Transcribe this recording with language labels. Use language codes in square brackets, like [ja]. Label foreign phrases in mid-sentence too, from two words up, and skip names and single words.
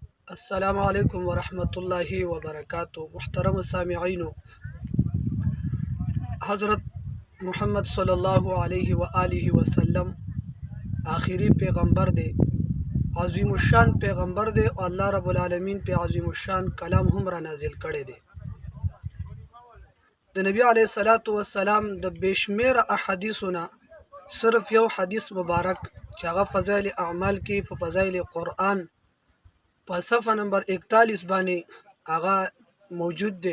[ar] السلام علیکم ورحمۃ اللہ وبرکاتہ. [ps] محترم سامعین، حضرت محمد [ar] صلی اللہ علیہ وآلہ وسلم [ps] آخری پیغمبر دے، عظیم الشان پیغمبر دے او [ar] الله رب العالمین [ps] په عظیم الشان کلام هم را نازل کړی دی. د نبی [ar] علیه الصلاۃ والسلام [ps] د بشمیر احادیثونه صرف یو حدیث مبارک چې هغه فضایل اعمال کې په فضایل قرآن په صفحه نمبر 41 باندې هغه موجود دی.